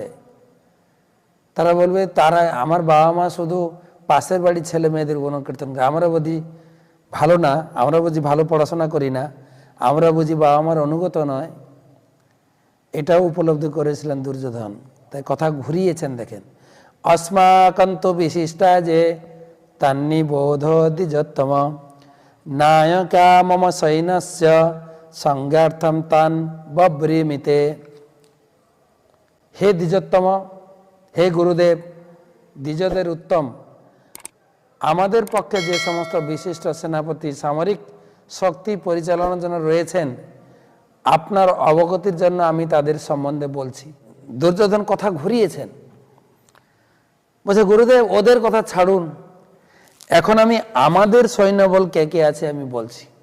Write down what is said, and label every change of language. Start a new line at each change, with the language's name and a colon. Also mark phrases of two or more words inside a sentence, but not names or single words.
Bangla: তারা বলবে তারা আমার বাবা মা শুধু পাশের বাড়ির ছেলে মেয়েদের গুণকীর্তন করে, আমরা বুঝি ভালো না, আমরা বুঝি ভালো পড়াশোনা করি না, আমরা বুঝি বাবা মার অনুগত নয়। এটাও উপলব্ধি করেছিলেন দুর্যোধন, তাই কথা ঘুরিয়েছেন। দেখেন,
Sanskrit: अस्माकं तो विशिष्टा जे तन्निबोधो द्विजोत्तम नायका मम सैन्यस्य संज्ञार्थम तान बब्रीमिते। हे द्विजोत्तम, हे गुरुदेव,
Bangla: দ্বিজদের উত্তম, আমাদের পক্ষে যে সমস্ত বিশিষ্ট সেনাপতি সামরিক শক্তি পরিচালনার জন্য রয়েছেন, আপনার অবগতির জন্য আমি তাদের সম্বন্ধে বলছি। দুর্যোধন কথা ঘুরিয়েছেন, বলছে গুরুদেব ওদের কথা ছাড়ুন, এখন আমি আমাদের সৈন্যবল কে কে আছে আমি বলছি।